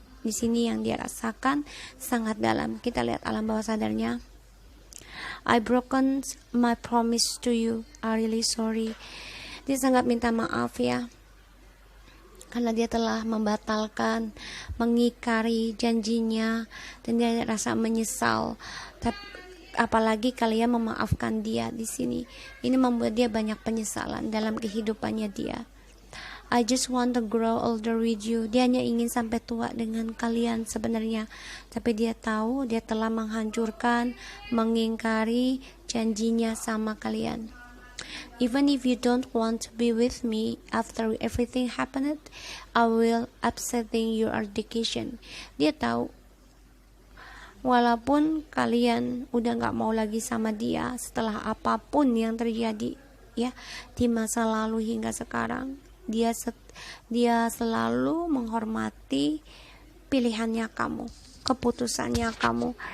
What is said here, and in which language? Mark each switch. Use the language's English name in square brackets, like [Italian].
[Indonesian] Di sini yang dia rasakan sangat dalam. Kita lihat alam bawah sadarnya. [English] I broken my promise to you. I really sorry. [Indonesian] Dia sangat minta maaf ya, karena dia telah membatalkan, mengingkari janjinya, dan dia rasa menyesal. Tapi apalagi kalian memaafkan dia di sini. Ini membuat dia banyak penyesalan dalam kehidupannya dia. [English] I just want to grow older with you. [Indonesian] Dia hanya ingin sampai tua dengan kalian sebenarnya, tapi dia tahu dia telah menghancurkan, mengingkari janjinya sama kalian. [English] Even if you don't want to be with me after everything happened, I will upsetting your education. [Indonesian] Dia tahu walaupun kalian udah gak mau lagi sama dia setelah apapun yang terjadi ya di masa lalu hingga sekarang, dia selalu menghormati pilihannya kamu, keputusannya kamu.